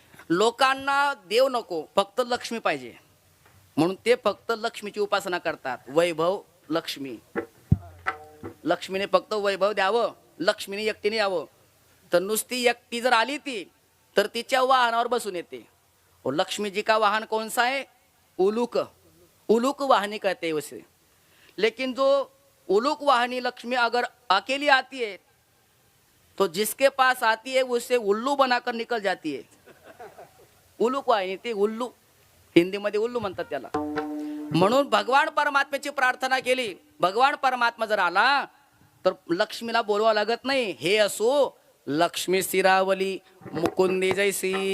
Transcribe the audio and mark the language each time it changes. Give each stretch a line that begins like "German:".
Marathi: लोकांना देव नको, फक्त लक्ष्मी पाहिजे, म्हणून ते फक्त लक्ष्मीची उपासना करतात. वैभव लक्ष्मी, लक्ष्मीने फक्त वैभव द्यावं, लक्ष्मीने एकटीने यावं. तर नुसती एकटी जर आली ती तर तिच्या वाहनावर बसून येते.
Hindi: और लक्ष्मी जी का वाहन कौन सा है? उलूक. उलूक वाहनी कहते हैं उसे. लेकिन जो उलूक वाहनी लक्ष्मी अगर अकेली आती है तो जिसके पास आती है उसे उल्लू बनाकर निकल जाती है.
Marathi: उलूक वाहिनी, ते उल्लू, हिंदीमध्ये उल्लू म्हणतात त्याला. म्हणून भगवान परमात्म्याची प्रार्थना केली. भगवान परमात्मा जर आला तर लक्ष्मीला बोलवा लागत नाही. हे असो लक्ष्मी स्थिरावली मुकुंदी जैसी.